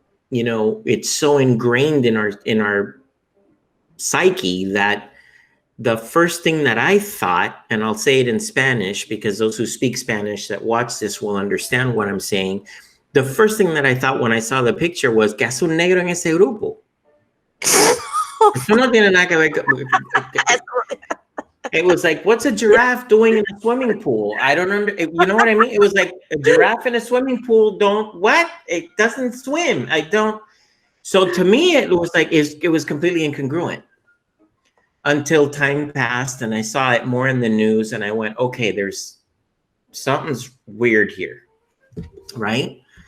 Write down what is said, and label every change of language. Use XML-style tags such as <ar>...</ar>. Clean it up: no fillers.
<en>you know, it's so ingrained in our psyche that the first thing that I thought, and I'll say it in Spanish because those who speak Spanish that watch this will understand what I'm saying. The first thing that I thought when I saw the picture was,</en> <es>¿qué hace un negro en ese grupo? Eso no tiene nada que ver.</es> <en>It was like, what's a giraffe doing in a swimming pool? I don't you know what I mean? It was like a giraffe in a swimming pool. What? It doesn't swim. I don't. So to me, it was like, it was completely incongruent until time passed and I saw it more in the news and I went, okay, something's weird here. Right.</en>